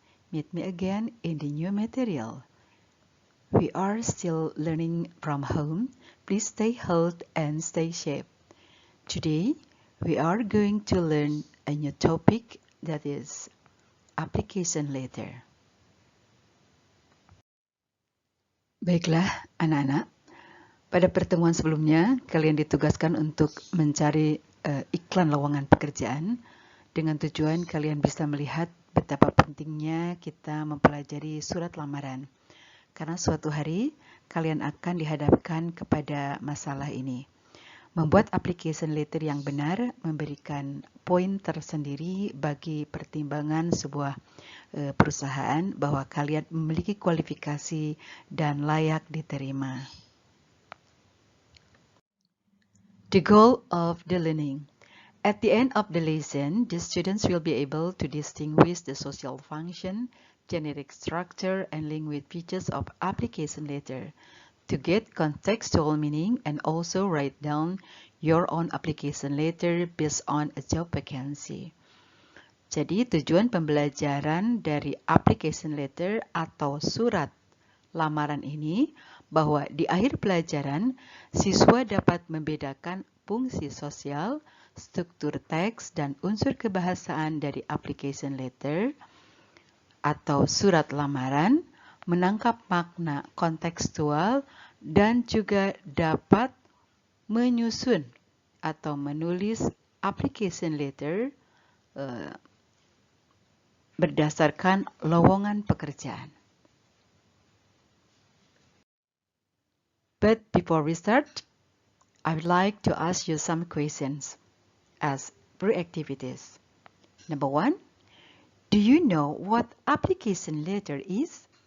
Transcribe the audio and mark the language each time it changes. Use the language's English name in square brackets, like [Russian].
[English] Meet me again in the new material. We are still learning from home. Please stay healthy and stay safe. Today, we are going to learn a new topic that is application letter. [Indonesian] Baiklah, anak-anak. Pada pertemuan sebelumnya, kalian ditugaskan untuk mencari iklan lowongan pekerjaan dengan tujuan kalian bisa melihat betapa pentingnya kita mempelajari surat lamaran. Karena suatu hari kalian akan dihadapkan kepada masalah ini. Membuat application letter yang benar memberikan poin tersendiri bagi pertimbangan sebuah perusahaan bahwa kalian memiliki kualifikasi dan layak diterima. [English] The goal of the learning. At the end of the lesson, the students will be able to distinguish the social function, generic structure, and language features of application letter to get contextual meaning and also write down your own application letter based on a job vacancy. [Indonesian] Jadi tujuan pembelajaran dari application letter atau surat lamaran ini bahwa di akhir pelajaran, siswa dapat membedakan fungsi sosial, struktur teks, dan unsur kebahasaan dari application letter atau surat lamaran, menangkap makna kontekstual, dan juga dapat menyusun atau menulis application letter berdasarkan lowongan pekerjaan. [English] But before we start, I would like to ask you some questions as pre-activities. Number 1, do you know what application letter is?